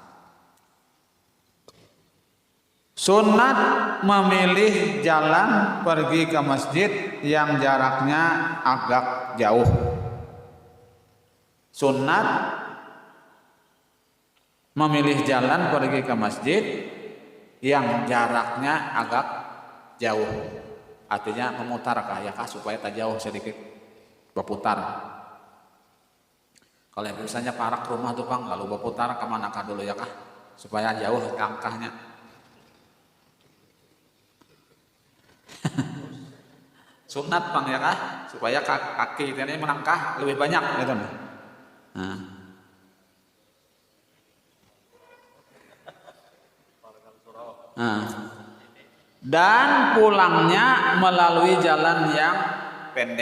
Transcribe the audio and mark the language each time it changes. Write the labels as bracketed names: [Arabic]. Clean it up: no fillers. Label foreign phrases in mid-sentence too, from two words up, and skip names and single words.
[Indonesian] Sunat memilih jalan pergi ke masjid yang jaraknya agak jauh. Sunat memilih jalan pergi ke masjid yang jaraknya agak jauh. Artinya memutar ya kah, supaya tak jauh sedikit berputar. [Banjar] Kalau misalnya parak rumah tuh Pang, lalu berputar kemana kah dulu ya kah, supaya jauh langkahnya. [Indonesian] Sunat Pang ya kah, supaya kaki ini melangkah lebih banyak gitu. Dan pulangnya melalui jalan yang pendek.